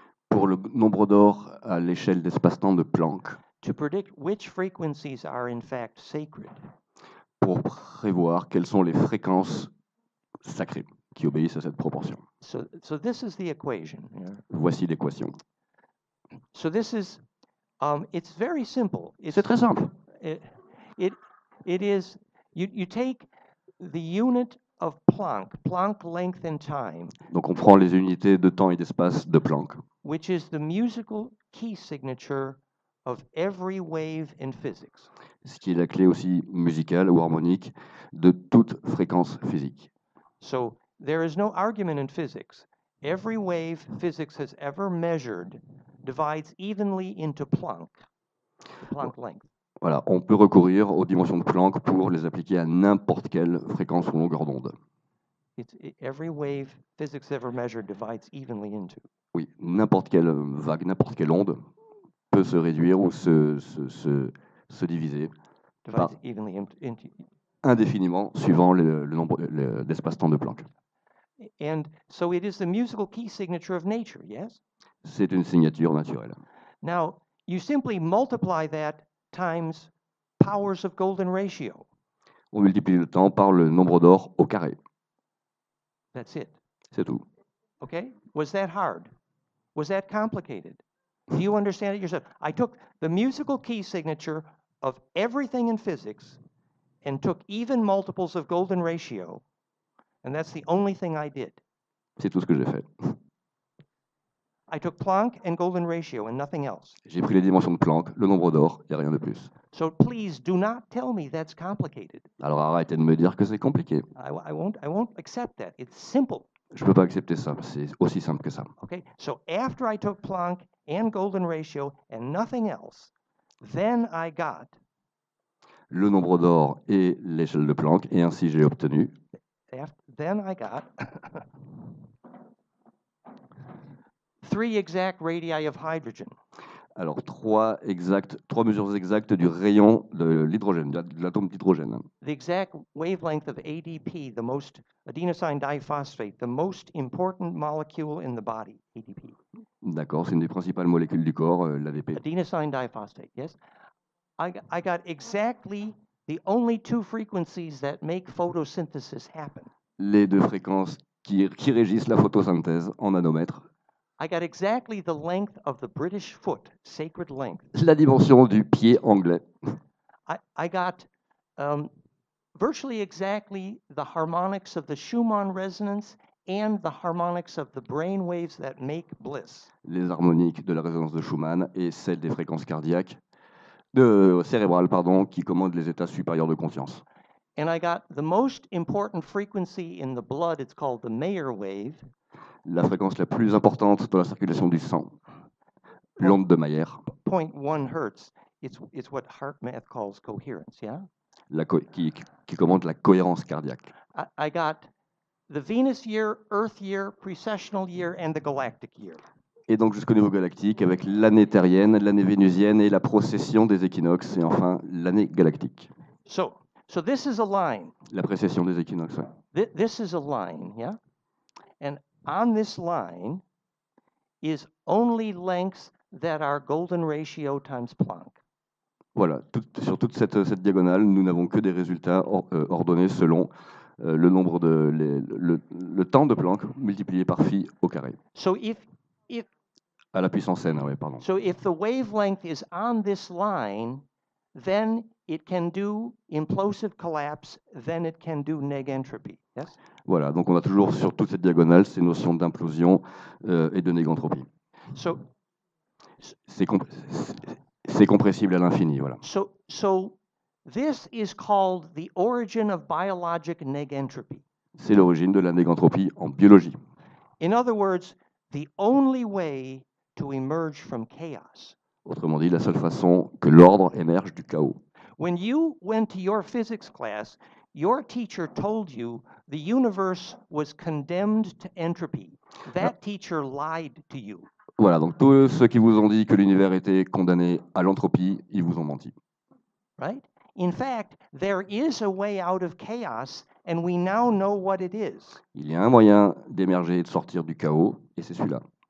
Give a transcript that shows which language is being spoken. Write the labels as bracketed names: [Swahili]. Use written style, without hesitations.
[French] pour le nombre d'or à l'échelle d'espace-temps de Planck, [English] to predict which frequencies are in fact sacred. [French] pour prévoir quelles sont les fréquences sacrées qui obéissent à cette proportion. [English] So this is the equation. Yeah. [French] Voici l'équation. [English] So this is, it's very simple. [French] C'est très simple. [English] It is, you take the unit of Planck length and time, [French] Donc on prend les unités de temps et d'espace de Planck, [English] which is the musical key signature of every wave in physics. [French] ce qui est la clé aussi musicale ou harmonique de toute fréquence physique. [English] So there is no argument in physics. Every wave physics has ever measured divides evenly into Planck, the Planck length. [French] Voilà, on peut recourir aux dimensions de Planck pour les appliquer à n'importe quelle fréquence ou longueur d'onde. [English] Every wave physics ever measured divides evenly into. [French] Oui, n'importe quelle vague, n'importe quelle onde peut se réduire ou se diviser [English] Divides evenly into. [French] indéfiniment suivant le nombre d'espace-temps de Planck. [English] And so it is the musical key signature of nature, yes? [French] C'est une signature naturelle. [English] Now, you simply multiply that times powers of golden ratio. [French] On multiplie le temps par le nombre d'or au carré. [English] That's it. [French] C'est tout. [English] Okay? Was that hard? Was that complicated? Do you understand it yourself? I took the musical key signature of everything in physics and took even multiples of golden ratio, and that's the only thing I did. [French] C'est tout ce que j'ai fait. [English] I took Planck and golden ratio and nothing else. [French] J'ai pris les dimensions de Planck, le nombre d'or, et rien de plus. [English] So please do not tell me that's complicated. [French] Alors arrêtez de me dire que c'est compliqué. [English] I won't accept that. It's simple. [French] Je ne peux pas accepter ça, c'est aussi simple que ça. [English] Okay, so after I took Planck and golden ratio and nothing else, then I got [French] Le nombre d'or et l'échelle de Planck, et ainsi j'ai obtenu [English] then I got 3 exact radii of hydrogen. [French] alors trois mesures exactes du rayon de l'hydrogène, de l'atome d'hydrogène. [English] The exact wavelength of ADP, the most adenosine diphosphate, the most important molecule in the body, ADP. [French] D'accord, c'est une des principales molécules du corps, l'ADP. [English] Adenosine diphosphate, yes. I got exactly the only 2 frequencies that make photosynthesis happen. [French] Les 2 fréquences qui régissent la photosynthèse en nanomètres. [English] I got exactly the length of the British foot, sacred length. [French] La dimension du pied anglais. [English] I got virtually exactly the harmonics of the Schumann resonance and the harmonics of the brain waves that make bliss. [French] Les harmoniques de la résonance de Schumann et celles des fréquences cardiaques, cérébrales, qui commandent les états supérieurs de conscience. [English] And I got the most important frequency in the blood, it's called the Mayer wave. [French] La fréquence la plus importante dans la circulation du sang, l'onde de Mayer, [English] 0.1 hertz. It's what heart math calls coherence, yeah? [French] qui commande la cohérence cardiaque. [English] I got the Venus year, Earth year, precessional year, and the galactic year. [French] Et donc jusqu'au niveau galactique, avec l'année terrienne, l'année vénusienne et la procession des équinoxes, et enfin l'année galactique. [English] So this is a line. [French] La précession des équinoxes, ouais. [English] This is a line, yeah? And on this line is only lengths that are golden ratio times Planck. [French] Voilà, sur toute cette diagonale, nous n'avons que des résultats ordonnés selon le nombre le temps de Planck multiplié par phi au carré. [English] So if [French] à la puissance n, ouais, pardon. [English] So if the wavelength is on this line, then it can do implosive collapse, then it can do neg entropy. Yes? [French] Voilà, donc on a toujours sur toute cette diagonale ces notions d'implosion et de négantropie. [English] So [French] c'est compressible à l'infini, voilà. [English] So this is called the origin of biologic neg entropy. [French] C'est l'origine de la négantropie en biologie. [English] In other words, the only way to emerge from chaos. [French] Autrement dit, la seule façon que l'ordre émerge du chaos. [English] When you went to your physics class, your teacher told you the universe was condemned to entropy. That teacher lied to you. [French] Voilà, donc tous ceux qui vous ont dit que l'univers était condamné à l'entropie, ils vous ont menti. [English] Right? In fact, there is a way out of chaos, and we now know what it is. [French] Il y a un moyen d'émerger et de sortir du chaos, et c'est celui-là.